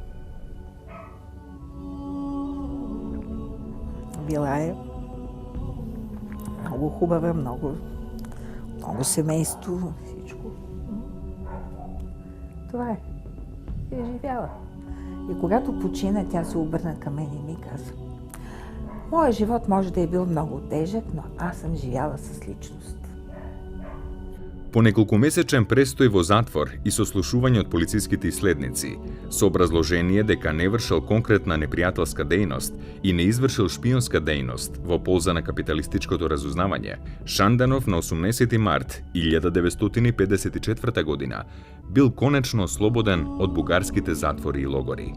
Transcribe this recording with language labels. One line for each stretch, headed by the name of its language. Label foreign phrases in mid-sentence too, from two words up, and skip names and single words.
Bulgarian: Била е много хубава, много семейство, всичко. Това е. Е живяла. И когато почина, тя се обърна към мен и ми каза: моят живот може да е бил много тежък, но аз съм живяла с личност.
Macedonian: По неколкумесечен престој во затвор и сослушување од полициските исследници, со образложение дека не вршил конкретна непријателска дејност и не извршил шпионска дејност во полза на капиталистичкото разузнавање, Шанданов на 18 март 1954 година бил конечно ослободен од бугарските затвори и логори.